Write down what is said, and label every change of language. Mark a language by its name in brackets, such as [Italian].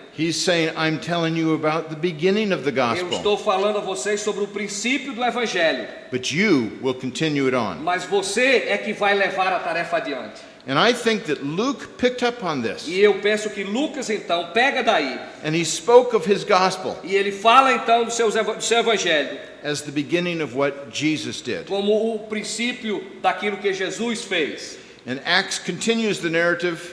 [English] He's saying, I'm telling you about the beginning of the [Portuguese] Eu [English] gospel, [Portuguese] estou falando a vocês sobre o princípio do Evangelho, [English] but you will continue it on. [Portuguese] mas você é que vai levar a tarefa adiante. [English] And I think that Luke picked up on this, [Portuguese] E eu penso que Lucas então pega daí [English] and he spoke of his gospel [Portuguese] e ele fala então do seu Evangelho [English] as the beginning of what Jesus did. [Portuguese] como o princípio daquilo que Jesus fez. [English] And Acts continues the narrative,